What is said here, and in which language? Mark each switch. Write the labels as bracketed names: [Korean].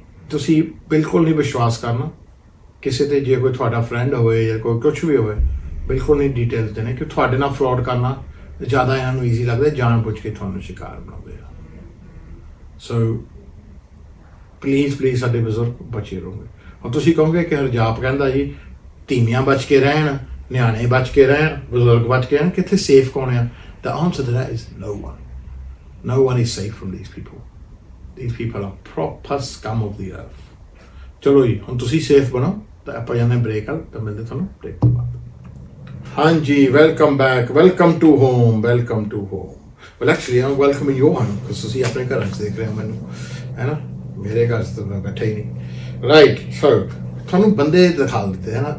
[Punjabi] ਤੁਸੀਂ ਬਿਲਕੁਲ ਨਹੀਂ ਵਿਸ਼ਵਾਸ ਕਰਨਾ ਕਿਸੇ ਤੇ। ਜੇ ਕੋਈ ਤੁਹਾਡਾ ਫਰੈਂਡ ਹੋਵੇ ਜਾਂ ਕੋਈ ਕੁਛ ਵੀ ਹੋਵੇ, ਬਿਲਕੁਲ ਨਹੀਂ ਡਿਟੇਲਸ ਦੇਣੇ, ਕਿ ਤੁਹਾਡੇ ਨਾਲ ਫਰੋਡ ਕਰਨਾ ਜ਼ਿਆਦਾ ਇਹਨਾਂ ਨੂੰ ਈਜ਼ੀ ਲੱਗਦਾ, ਜਾਣ ਬੁੱਝ ਕੇ ਤੁਹਾਨੂੰ ਸ਼ਿਕਾਰ ਬਣਾਉਂਦੇ ਆ। ਸੋ ਪਲੀਜ਼ ਸਾਡੇ ਬਜ਼ੁਰਗ ਬਚੇ ਰਹੋਗੇ। ਹੁਣ ਤੁਸੀਂ ਕਹੋਗੇ ਕਿ ਹਰਜਾਪ ਕਹਿੰਦਾ ਜੀ ਧੀਮੀਆਂ ਬਚ ਕੇ ਰਹਿਣ, ਨਿਆਣੇ ਬਚ ਕੇ ਰਹਿਣ, ਬਜ਼ੁਰਗ ਬਚ ਕੇ ਰਹਿਣ, ਕਿੱਥੇ ਸੇਫ ਕੌਣ ਆ? [English] The answer to that is no one. No one is safe from these people. These people are proper scum of the earth. [Punjabi] ਚਲੋ ਜੀ ਹੁਣ ਤੁਸੀਂ ਸੇਫ ਬਣੋ। ਤਾਂ ਆਪਾਂ ਜਾਂਦੇ ਬ੍ਰੇਕ ਵੱਲ, ਤਾਂ ਮਿਲਦੇ ਤੁਹਾਨੂੰ ਬ੍ਰੇਕ ਤੋਂ ਬਾਅਦ। ਹਾਂਜੀ, [English] Welcome back, welcome to home. Well actually am welcoming you home, because [Punjabi] ਤੁਸੀਂ ਆਪਣੇ ਘਰਾਂ 'ਚ ਦੇਖ ਰਹੇ ਹੋ ਮੈਨੂੰ, ਹੈ ਨਾ। ਮੇਰੇ ਘਰ 'ਚ ਤਾਂ ਮੈਂ ਬੈਠਾ ਹੀ ਨਹੀਂ। ਰਾਈਟ, ਸੋ ਤੁਹਾਨੂੰ ਬੰਦੇ ਦਿਖਾ ਦਿੱਤੇ ਹੈ ਨਾ।